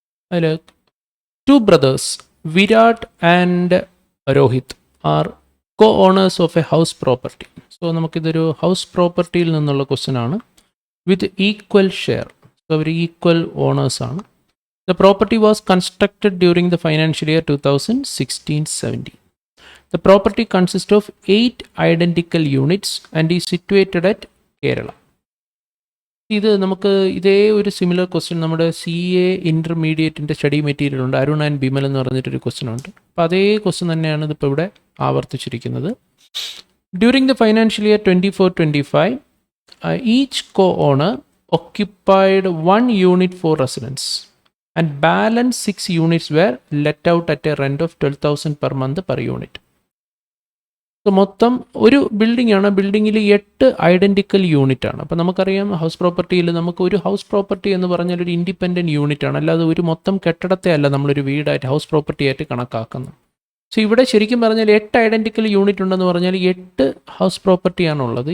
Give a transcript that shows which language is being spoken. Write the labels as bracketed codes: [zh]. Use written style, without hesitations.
[en] അതിൽ 2 brothers, Virat and Rohit, are co-owners of a house property. [ml] So നമുക്കിതൊരു house പ്രോപ്പർട്ടിയിൽ നിന്നുള്ള question ആണ്. [en] With equal share. [ml] So hour equal ഓണേഴ്സാണ്. [en] The property was constructed during the financial year 2016-17. The property consists of 8 identical units and is situated at Kerala. [ml] ഇത് നമുക്ക് ഇതേ ഒരു similar question നമ്മുടെ CA ഇൻ്റർമീഡിയറ്റിൻ്റെ study material ഉണ്ട്. Arun and Bimal എന്ന് പറഞ്ഞിട്ടൊരു question ഉണ്ട്. അപ്പോൾ അതേ ക്വസ്റ്റ്യൻ തന്നെയാണ് ഇതിപ്പോൾ ഇവിടെ ആവർത്തിച്ചിരിക്കുന്നത്. [en] During the financial year 24-25, each co-owner occupied 1 unit for residence and balance 6 units were let out at a rent of 12,000 per month per unit. [ml] So മൊത്തം ഒരു ബിൽഡിംഗ് ആണ്. ബിൽഡിങ്ങിൽ 8 ഐഡൻറ്റിക്കൽ യൂണിറ്റ് ആണ്. അപ്പോൾ നമുക്കറിയാം ഹൗസ് പ്രോപ്പർട്ടിയിൽ നമുക്ക് ഒരു ഹൗസ് പ്രോപ്പർട്ടി എന്ന് പറഞ്ഞാൽ ഒരു ഇൻഡിപെൻഡൻറ്റ് യൂണിറ്റ് ആണ്. അല്ലാതെ ഒരു മൊത്തം കെട്ടിടത്തെ അല്ല നമ്മളൊരു വീടായിട്ട് ഹൗസ് പ്രോപ്പർട്ടി ആയിട്ട് കണക്കാക്കുന്നത്. സോ ഇവിടെ ശരിക്കും പറഞ്ഞാൽ 8 ഐഡൻറ്റിക്കൽ യൂണിറ്റ് ഉണ്ടെന്ന് പറഞ്ഞാൽ 8 ഹൗസ് പ്രോപ്പർട്ടിയാണുള്ളത്.